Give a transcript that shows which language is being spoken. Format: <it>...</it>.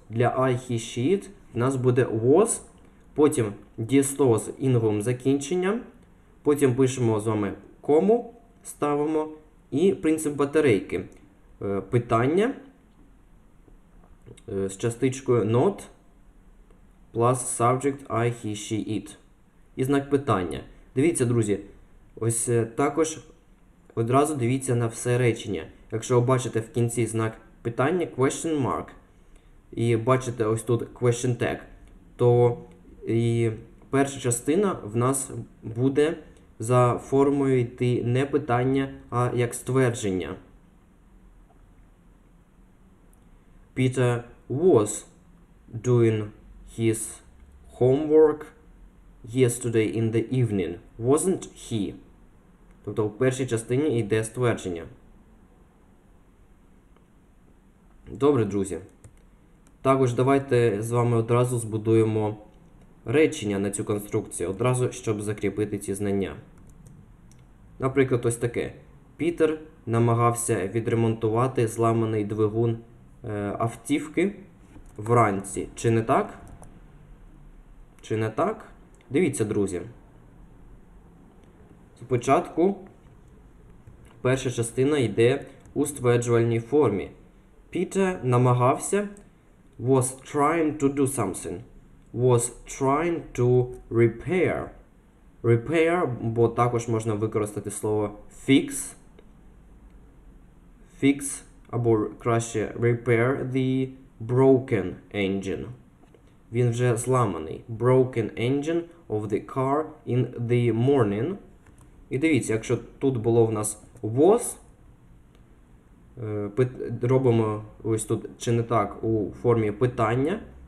<uk>Для</uk> <en>I, he, she, it</en> <uk>в нас буде was. Потім дієслово з інговим закінченням. Потім пишемо з вами кому, ставимо. І принцип батарейки. Питання з частичкою not</uk> <en>plus subject I, he, she, it.</en> <uk>І знак питання. Дивіться, друзі, ось також одразу дивіться на все речення. Якщо ви бачите в кінці знак питання question mark і бачите ось тут question tag, то і перша частина в нас буде за формою йти не питання, а як ствердження.</uk> <en>Peter was doing his homework yesterday in the evening, wasn't he?</en> <uk>Тобто в першій частині йде ствердження. Добре, друзі. Також давайте з вами одразу збудуємо речення на цю конструкцію, одразу, щоб закріпити ці знання. Наприклад, ось таке. Пітер намагався відремонтувати зламаний двигун автівки вранці. Чи не так? Чи не так? Дивіться, друзі. Спочатку перша частина йде у стверджувальній формі. Пітер намагався</uk> <en>was trying to do something. Was trying to repair.</en> <uk>Repair, бо також можна використати слово fix.</uk> <en>Fix,</en> <uk>або краще</uk> <en>repair the broken engine.</en> <uk>Він вже зламаний.</uk> <en>Broken engine of the car in the morning.</en> <uk>І дивіться, якщо тут було в нас was, робимо ось тут чи не так у формі питання.</uk>